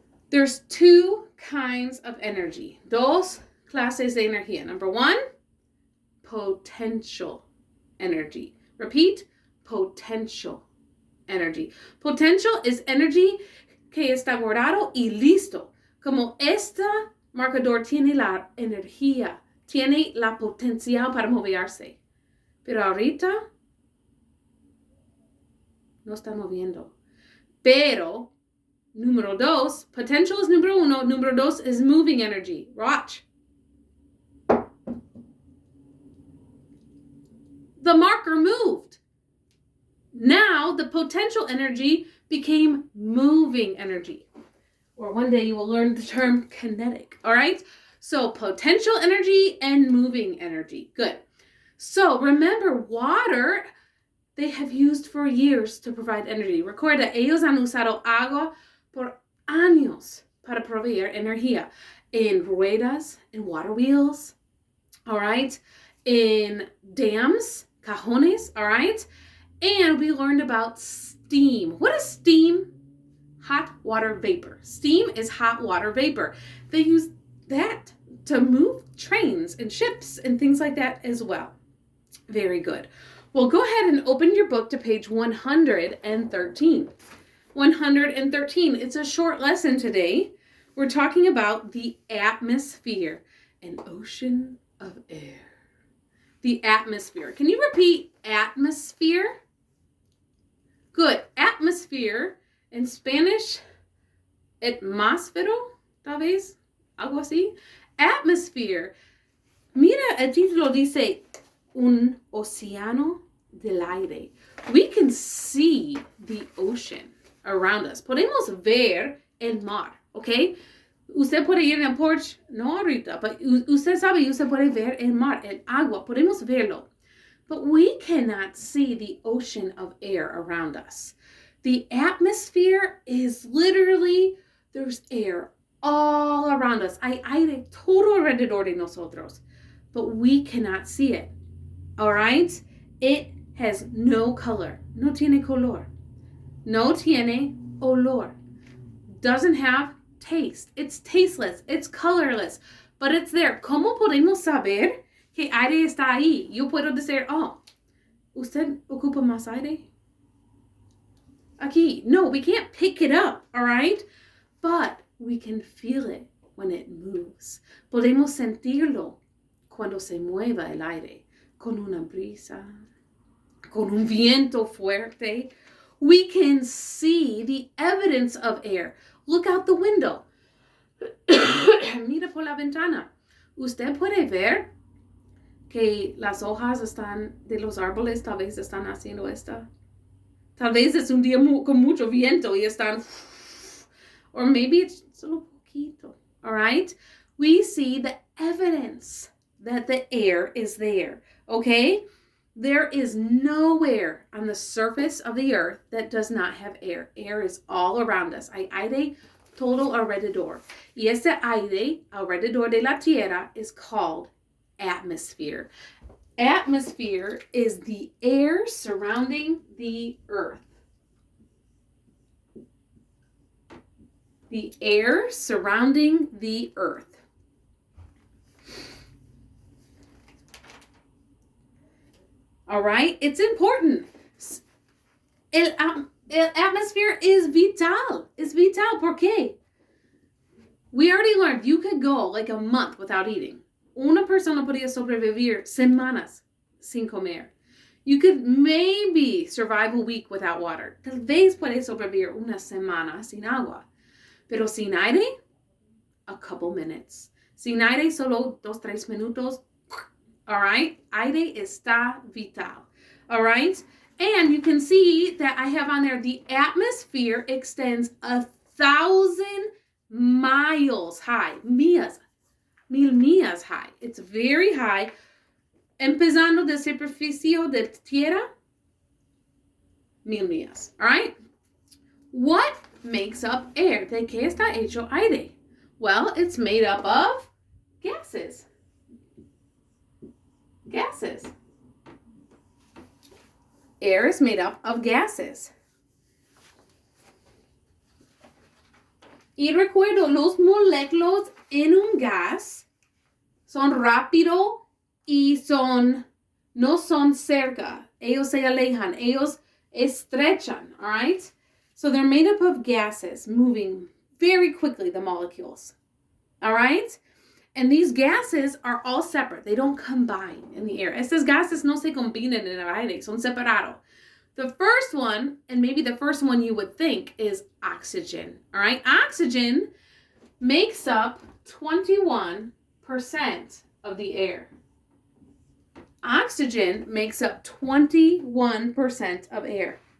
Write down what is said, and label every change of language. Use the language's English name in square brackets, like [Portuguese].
[English] There's two kinds of energy. [Spanish] Dos clases de energía. [English] Number one, potential energy. Repeat, potential energy. Potential is energy [Spanish] que está guardado y listo. Como este marcador tiene la energía, tiene la potencial para moverse. Pero ahorita no está moviendo. Pero, número 2, potential es número 1, número 2 [English] is moving energy. Watch. The marker moved. Now the potential energy became moving energy. Or one day you will learn the term kinetic. All right? So potential energy and moving energy. Good. So remember, water, they have used for years to provide energy. [Spanish] Recuerda, ellos han usado agua por años para proveer energía. [English] In ruedas, in water wheels, all right? In dams, cajones, all right? And we learned about steam. What is steam? Hot water vapor. Steam is hot water vapor. They use that to move trains and ships and things like that as well. Very good. Well, go ahead and open your book to page 113. 113. It's a short lesson today. We're talking about the atmosphere, an ocean of air. The atmosphere. Can you repeat atmosphere? Good. Atmosphere, in Spanish, atmósfero, [Spanish] tal vez, algo así. [English] Atmosphere. [Spanish] Mira, el título dice, un océano del aire. [English] We can see the ocean around us. [Spanish] Podemos ver el mar, ¿ok? Usted puede ir en el porche, no ahorita, pero usted sabe, usted puede ver el mar, el agua, podemos verlo. [English] But we cannot see the ocean of air around us. The atmosphere is literally, there's air all around us. [Spanish] Hay aire todo alrededor de nosotros, [English] but we cannot see it. All right? It has no color. [Spanish] No tiene color. No tiene olor. [English] Doesn't have taste. It's tasteless. It's colorless. But it's there. [Spanish] ¿Cómo podemos saber que aire está ahí? Yo puedo decir, oh, ¿usted ocupa más aire? Aquí. [English] No, we can't pick it up, all right? But we can feel it when it moves. [Spanish] Podemos sentirlo cuando se mueva el aire. Con una brisa, con un viento fuerte. [English] We can see the evidence of air. Look out the window. [Spanish] Mira por la ventana. Usted puede ver que las hojas están de los árboles, tal vez están haciendo esta. Tal vez es un día con mucho viento y están, [English] or maybe it's [Spanish] solo poquito, [English] all right? We see the evidence that the air is there, okay? There is nowhere on the surface of the earth that does not have air. Air is all around us. [Spanish] Hay aire todo alrededor. Y ese aire alrededor de la tierra [English] is called atmosphere. Atmosphere is the air surrounding the earth. The air surrounding the earth. All right? It's important. El atmosphere is vital. It's vital. [Spanish] ¿Por qué? [English] We already learned you could go like a month without eating. [Spanish] Una persona podía sobrevivir semanas sin comer. [English] You could maybe survive a week without water. [Spanish] Tal vez puede sobrevivir una semana sin agua. Pero sin aire, [English] a couple minutes. [Spanish] Sin aire, solo 2-3 minutos. [English] All right? [Spanish] Aire está vital. [English] All right? And you can see that I have on there, the atmosphere extends 1,000 miles high. [Spanish] Mil millas [English] high. It's very high. [Spanish] Empezando de superficie de tierra, 1,000 millas. [English] All right? What makes up air? [Spanish] ¿De qué está hecho aire? [English] Well, it's made up of gases. Gases. Air is made up of gases. [Spanish] Y recuerdo, los moléculas en un gas son rápido y no son cerca. Ellos se alejan. Ellos estrechan, [English] all right? So they're made up of gases moving very quickly, the molecules. All right? And these gases are all separate. They don't combine in the air. [Spanish] Estos gases no se combinan en el aire, son separados. [English] The first one, and maybe the first one you would think, is oxygen. All right? Oxygen makes up 21% of the air. Oxygen makes up 21% of air.